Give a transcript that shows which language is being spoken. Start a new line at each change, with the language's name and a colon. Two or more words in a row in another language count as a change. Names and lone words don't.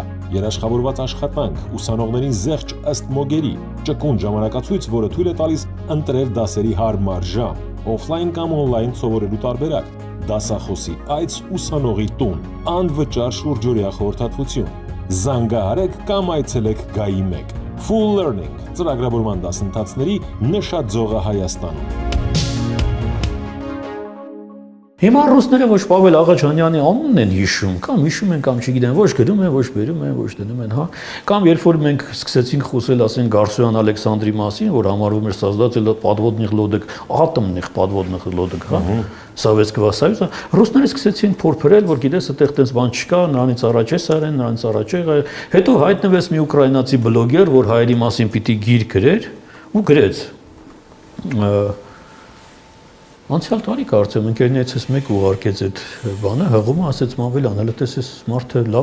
Armenian: երաշխավորված աշխատանք, ուսանողներին զեղչ ըստ մոգերի, ճկուն ժամանակացույց, որը թույլ է տալիս ընտրել դասերի հարմար ժամ, օֆլայն կամ օնլայն սովորելու տարբերակ, դասախոսի այց ուսանողի տուն, անվճար շուրջօրյա խորհրդատվություն։ Զանգահարեք կամ այցելեք Գայի 1։ Full Learning ծրագրավորման դասընթացների նշաձողը Հայաստանում։ Հիմա ռուսները ոչ Պավել Աղաջանյանի անունն են հիշում, կամ հիշում են, կամ չգիտեմ, ոչ գրում են, ոչ բերում են, ոչ դնում են, հա։ Կամ երբ որ մենք սկսեցինք խոսել, ասենք Գարսոյան Ալեքսանդրի մասին, որ համարվում էր
Russian: создатель подводных лодок, атомных подводных лодок,
Armenian: հա,
Russian: Советского Союза,
Armenian: ռուսները սկսեցին փորփրել, որ գիտես, այդտեղ տես բան չկա, նրանից առաջ է սարեն, նրանից առաջ է, հետո հայտնվեց մի ուկրաինացի բլոգեր, որ հայերի մասին պիտի գիրք գրեր, ու գրեց։ Անցյալ տարի կարծեմ ընկերներիցս մեկ ուղարկեց այդ բանը, հղումը ասեց Մանվելյան, հələ տես էս մարդը լավ